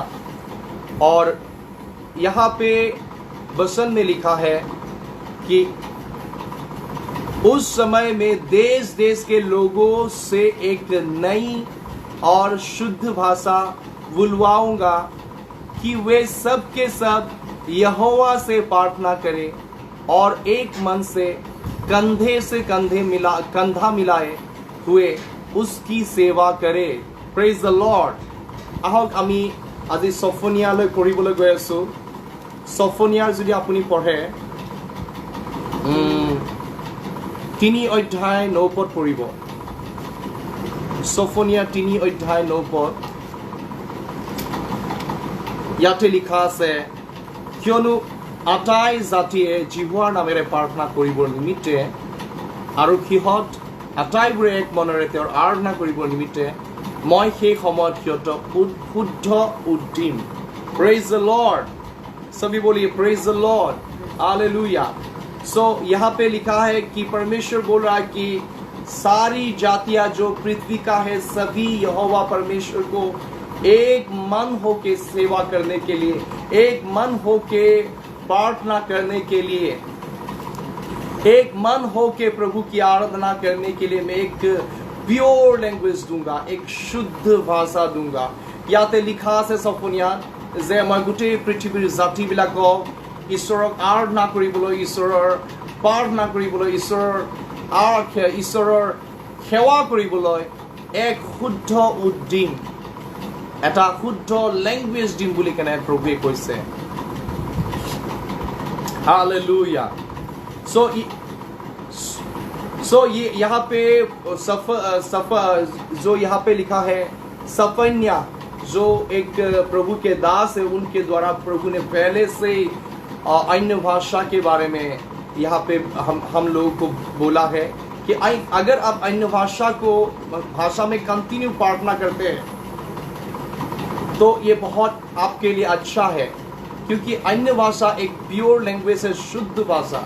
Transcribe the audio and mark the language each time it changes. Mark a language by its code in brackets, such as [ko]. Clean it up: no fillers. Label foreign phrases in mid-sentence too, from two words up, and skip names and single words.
[hi] और यहाँ पे बसन में लिखा है कि उस समय में देश देश के लोगों से एक नई और शुद्ध भाषा बुलवाऊंगा कि वे सब के सब यहोवा से प्रार्थना करें और एक मन से कंधा मिलाए हुए उसकी सेवा करे। [en] praise the lord. [as] আহক আমি আজি সফনিয়ালৈ পঢ়িবলৈ গৈ আছো। সফনিয়াৰ যদি আপুনি পঢ়ে 3 অধ্যায় 9 পদ পঢ়িব। সফনিয়া 3 অধ্যায় 9 পদ। ইয়াতে লিখা আছে, কিয়নো আটাই জাতিয়ে জিহুৱাৰ নামেৰে প্ৰাৰ্থনা কৰিবৰ নিমিত্তে আৰু সিহঁত আটাইবোৰে এক মনেৰে তেওঁৰ আৰাধনা কৰিবৰ নিমিত্তে মই সেই সময়ত সিহঁতক শুদ্ধ উদ্দিম। [en] praise the lord. [hi] सभी बोलिए [en] praise the lord. [hi] हालेलुया। सो यहाँ पे लिखा है कि परमेश्वर बोल रहा है कि सारी जातियां जो पृथ्वी का है सभी यहोवा परमेश्वर को एक मन होके सेवा करने के लिए, एक मन होके प्रार्थना करने के लिए, एक मन होके प्रभु की आराधना करने के लिए मैं एक [en] pure language [hi] दूंगा, एक शुद्ध भाषा दूंगा। [as] ইয়াতে লিখা আছে সফনিয়াত যে মই গোটেই পৃথিৱীৰ জাতিবিলাকক ঈশ্বৰক আৰাধনা কৰিবলৈ, ঈশ্বৰৰ প্ৰাৰ্থনা কৰিবলৈ, ঈশ্বৰৰ সেৱা কৰিবলৈ এক শুদ্ধ উদ্দিম, এটা শুদ্ধ লেংগুৱেজ দিম বুলি কেনে প্ৰভুৱে কৈছে। [hi] हालेलुया। सो ये यहाँ पे जो यहाँ पे लिखा है सपन्या, जो एक प्रभु के दास है, उनके द्वारा प्रभु ने पहले से अन्य भाषा के बारे में यहाँ पे हम लोगों को बोला है कि अगर आप अन्य भाषा में कंटिन्यू प्रार्थना करते हैं तो ये बहुत आपके लिए अच्छा है, क्योंकि अन्य भाषा एक [en] pure language [hi] है, शुद्ध भाषा।